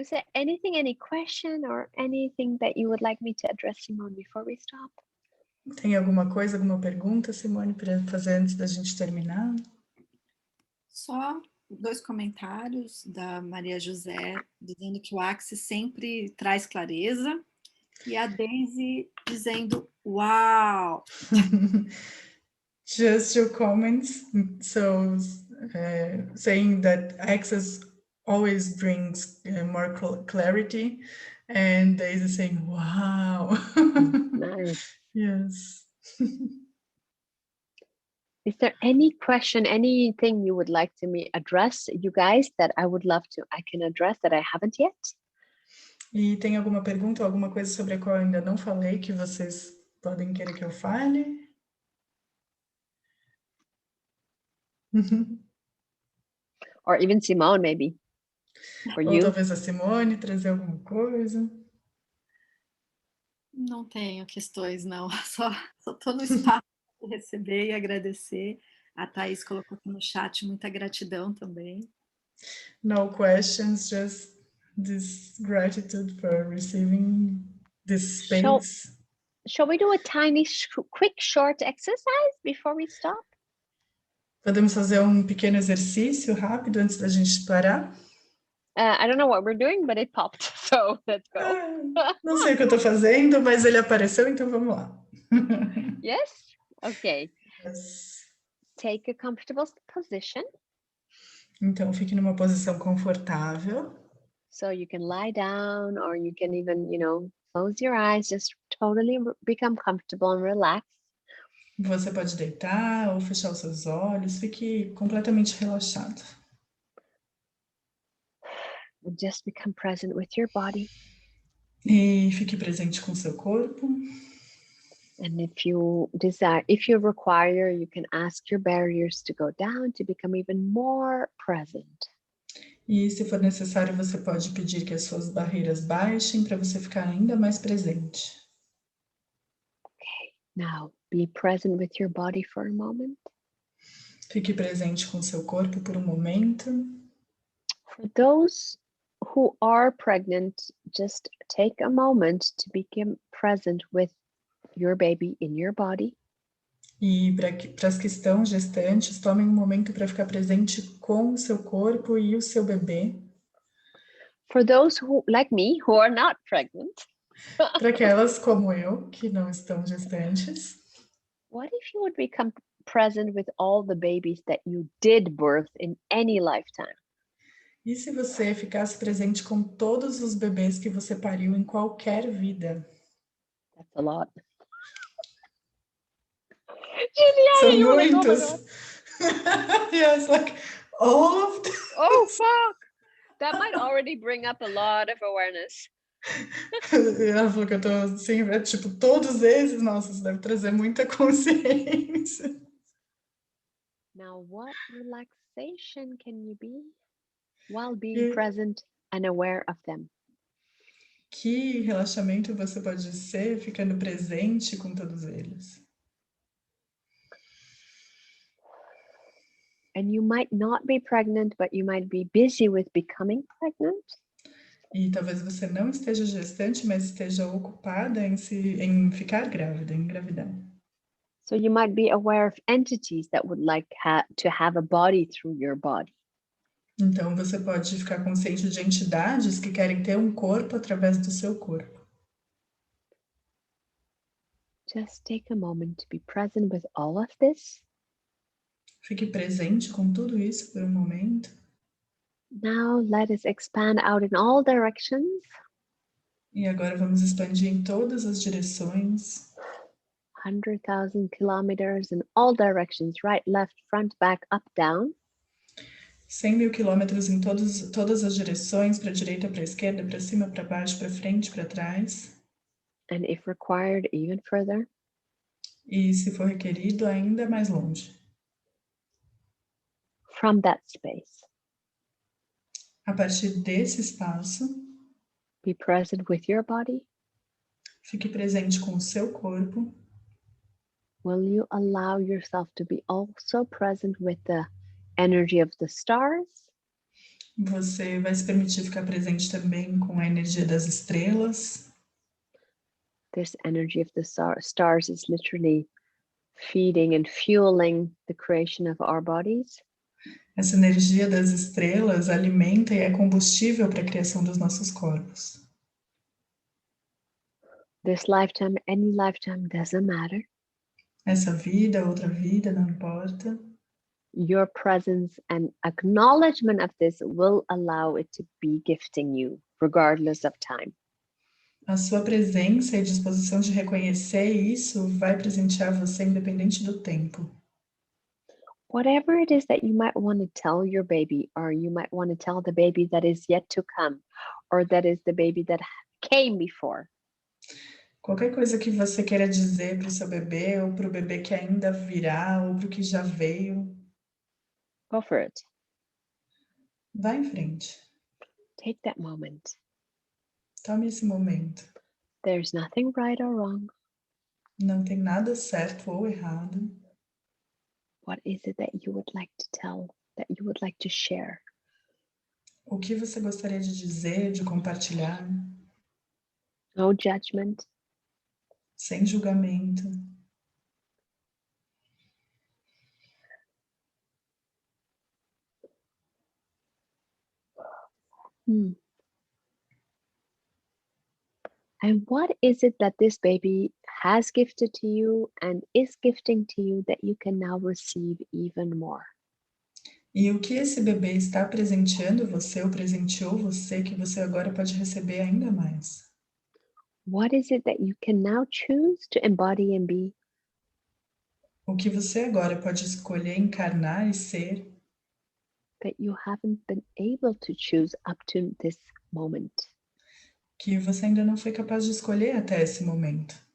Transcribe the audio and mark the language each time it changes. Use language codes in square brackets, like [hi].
[en] Is there anything, any question or anything that you would like me to address, Simone, before we stop? [pt] Tem alguma coisa, alguma pergunta, Simone, para fazer antes da gente terminar? Só 2 comentários da Maria José, dizendo que o Axis sempre traz clareza, e a Daisy dizendo, uau! [en] Just your comments. So, saying that Access always brings more clarity, and Daisy saying, wow. Nice. Yes. Is there any question, anything you would like to me address, you guys, that I would love to, I can address that I haven't yet? [pt] E tem alguma pergunta ou alguma coisa sobre a qual eu ainda não falei que vocês podem querer que eu fale? [en] Or even Simone, maybe. For [pt] Ou [en] you. [pt] talvez a Simone trazer alguma coisa? Não tenho questões, não. Só estou no espaço de receber e agradecer. A Thaís colocou aqui no chat muita gratidão também. [en] No questions, just this gratitude for receiving this space. Shall we do a tiny, quick, short exercise before we stop? [pt] Podemos fazer um pequeno exercício rápido antes da gente parar? [en] I don't know what we're doing, but it popped, so let's go. [pt] Não sei o que eu estou fazendo, mas ele apareceu, então vamos lá. [en] Yes? Okay. Yes. Take a comfortable position. [pt] Então, fique numa posição confortável. [en] So you can lie down or you can even, close your eyes, just totally become comfortable and relax. [pt] Você pode deitar ou fechar os seus olhos, fique completamente relaxado. [en] And just become present with your body. [pt] E fique presente com o seu corpo. [en] And if you desire, if you require, you can ask your barriers to go down to become even more present. [pt] E se for necessário, você pode pedir que as suas barreiras baixem para você ficar ainda mais presente. [en] Okay, now be present with your body for a moment. [pt] Fique presente com o seu corpo por um momento. [en] For those who are pregnant, just take a moment to become present with your baby in your body. [pt] E para as que estão gestantes, tomem um momento para ficar presente com o seu corpo e o seu bebê. [en] For those who, like me, who are not pregnant, [pt] Para aquelas como eu, que não estão gestantes, [en] what if you would become present with all the babies that you did birth in any lifetime? [pt] e se você ficasse presente com todos os bebês que você pariu em qualquer vida? [en] That's a lot. [pt] São [en] Juliana, you're like, oh my [pt] muitos. [en] God. Yes, like all of them. Oh, fuck. That might already bring up a lot of awareness. [pt] Ela falou que eu tô assim, tipo, todos esses, nossa, isso deve trazer muita consciência. [en] Now, what relaxation can you be while being present and aware of them? [pt] Que relaxamento você pode ser ficando presente com todos eles. [en] And you might not be pregnant, but you might be busy with becoming pregnant. [pt] E talvez você não esteja gestante, mas esteja ocupada em ficar grávida, em engravidar. [en] So you might be aware of entities that would like to have a body through your body. [pt] Então você pode ficar consciente de entidades que querem ter um corpo através do seu corpo. [en] Just take a moment to be present with all of this. [pt] Fique presente com tudo isso por um momento. [en] Now let us expand out in all directions. [pt] E agora vamos expandir em todas as direções. [en] 100,000 kilometers in all directions, right, left, front, back, up, down. [pt] 100.000 quilômetros em todas as direções, para a direita, para a esquerda, para cima, para baixo, para frente, para trás. [en] And if required, even further. [pt] E se for requerido, ainda mais longe. [en] From that space. [pt] A partir desse espaço, [en] be present with your body. [pt] Fique presente com o seu corpo. [en] Will you allow yourself to be also present with the energy of the stars? [pt] Você vai se permitir ficar presente também com a energia das estrelas. [en] This energy of the stars is literally feeding and fueling the creation of our bodies. [pt] Essa energia das estrelas alimenta e é combustível para a criação dos nossos corpos. [en] This lifetime, any lifetime, doesn't matter. [pt] Essa vida, outra vida, não importa. [en] Your presence and acknowledgement of this will allow it to be gifting you, regardless of time. [pt] A sua presença e disposição de reconhecer isso vai presentear você independente do tempo. [en] Whatever it is that you might want to tell your baby, or you might want to tell the baby that is yet to come, or that is the baby that came before. [pt] Qualquer coisa que você queira dizer para o seu bebê, ou para o bebê que ainda virá, ou para o que já veio. [en] Go for it. [pt] Vá em frente. [en] Take that moment. [pt] Tome esse momento. [en] There's nothing right or wrong. [pt] Não tem nada certo ou errado. [en] What is it that you would like to tell, that you would like to share? [pt] O que você gostaria de dizer, de compartilhar? [en] No judgment. [pt] Sem julgamento. [en] And what is it that this baby has gifted to you and is gifting to you that you can now receive even more? [pt] E o que esse bebê está presenteando você ou presenteou você que você agora pode receber ainda mais? [en] What is it that you can now choose to embody and be? [pt] O que você agora pode escolher encarnar e ser [en] that you haven't been able to choose up to this moment. [pt] que você ainda não foi capaz de escolher até esse momento.